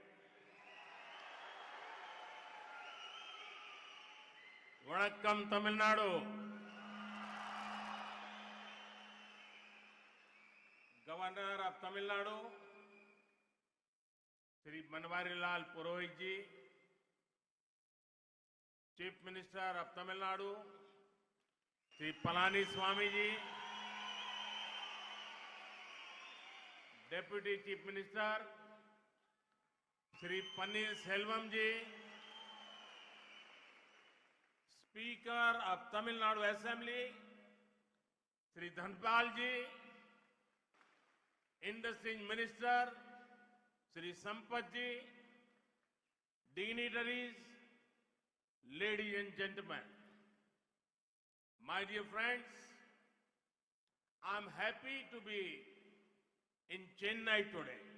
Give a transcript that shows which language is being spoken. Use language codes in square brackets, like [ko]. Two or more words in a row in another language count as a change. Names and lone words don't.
[ta] வணக்கம் தமிழ்நாடு. [en] Governor of Tamil Nadu, Shri Banwarilal Purohit ji, Chief Minister of Tamil Nadu, Shri Palaniswamy ji, Deputy Chief Minister, Shri Pannirselvam ji, Speaker of Tamil Nadu Assembly, Shri Dhanpal ji, Industry Minister, Shri Sampath ji, dignitaries, ladies and gentlemen, my dear friends, I am happy to be in Chennai today.